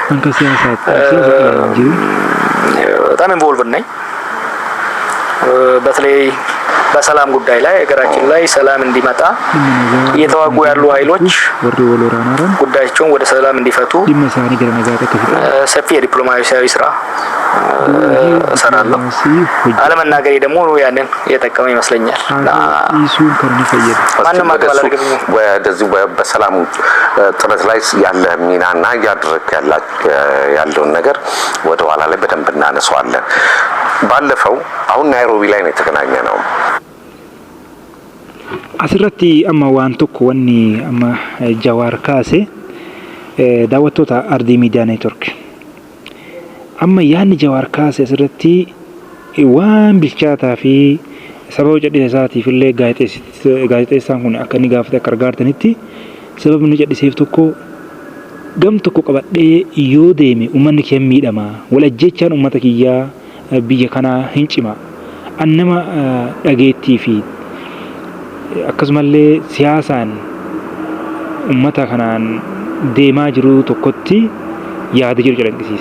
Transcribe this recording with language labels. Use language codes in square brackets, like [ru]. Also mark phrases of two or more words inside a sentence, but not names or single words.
[am] በጣም ኢንቮልቭድ ነኝ። በተለይ በሰላም ጉዳይ ላይ ሀገራችን ላይ ሰላም እንዲመጣ እየተዋጉ ያሉ ኃይሎች ጉዳያቸውን ወደ ሰላም እንዲፈቱ ሰፊ የዲፕሎማሲያዊ ስራ እሰራለሁ። አለመናገሬ ደግሞ ያንን የጠቀመ ይመስለኛል። ማንም አቀባለርግኝ ወደዚህ በሰላም ጥረት ላይ ያለ ሚናና ያድርክ ያለውን ነገር ወደ ኋላ ላይ በደንብ እናነሳዋለን። ባለፈው አሁን ናይሮቢ ላይ ነው የተገናኘነው። [om] asirratti amma waan tokko wanni amma Jawaar kaase daawwattoota Ardii Miidiyaa Neetwork amma yaanni Jawaar kaase asirratti waan bilchaataa fi sababa cadhisa isaatiif illee gaazexeessaan kun akka inni gaafate akka argaartanitti sababni cadhiseef tokko gam tokko qabadhee yoo deeme uummanni kee miidhama walajjechaan uummata kiyyaa biyya kanaa hin cima annama dhageettii fi akkasumallee siyaasaan ummata kanaan deemaa jiru tokkotti yaada jiru calaqisiise.